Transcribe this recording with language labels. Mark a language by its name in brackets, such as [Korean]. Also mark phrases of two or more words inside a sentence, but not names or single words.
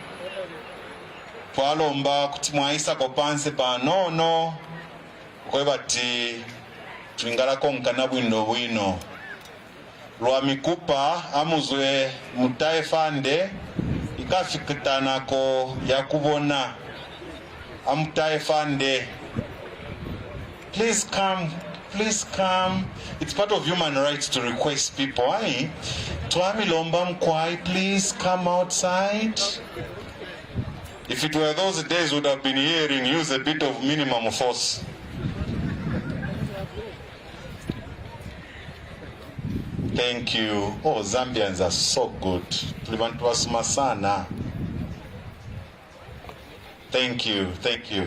[Bemba] Twalomba kuti mwaisa ko panse panono kwe bati twingala konkana bwino lwa mikupa amuzwe mutae fande ikafikitana ko yakubona amutae fande. [English] Please come, please come. It's part of human rights to request people. [Bemba] Aye, twamilomba mkwai, [English] please come outside. If it were those days, we would have been hearing, use a bit of minimum force. Thank you. Oh, Zambians are so good. Thank you, thank you.